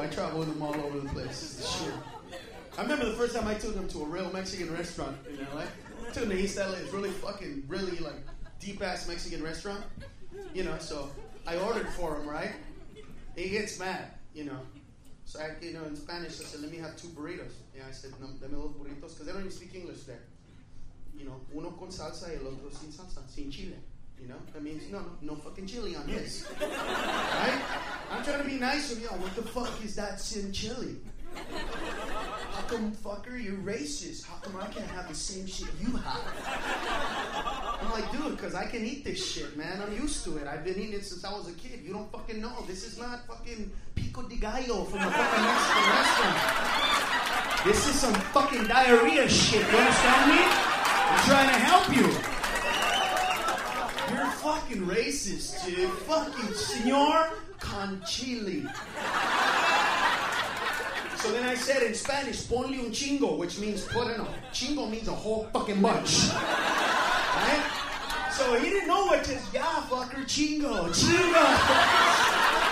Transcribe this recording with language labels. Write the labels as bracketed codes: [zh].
[en] I travel with him all over the place. This is shit. I remember the first time I took him to a real Mexican restaurant in LA. Took him to East LA. It's really fucking, really like deep ass Mexican restaurant. You know, so I ordered for him, right? He gets mad, you know. So I, you know, in Spanish, I said, let me have two burritos. Yeah, I said, no, [es] dame dos burritos, [en] because they don't even speak English there. You know, [es] uno con salsa y el otro sin salsa, sin chile. [en] You know, that means no fucking chili on this. Right? I'm trying to be nice with y'all. What the fuck is that sin chili? come, fucker, you're racist? How come I can't have the same shit you have? I'm like, dude, because I can eat this shit, man. I'm used to it. I've been eating it since I was a kid. You don't fucking know. This is not fucking pico de gallo from a fucking Mexican restaurant. This is some fucking diarrhea shit. You understand me? I'm trying to help you. You're fucking racist, dude. Fucking señor con chili. So then I said in Spanish, [es] ponle un chingo, [en] which means put in a... Chingo means a whole fucking bunch. Right? So he didn't know what to... Yeah, fucker, chingo, chingo.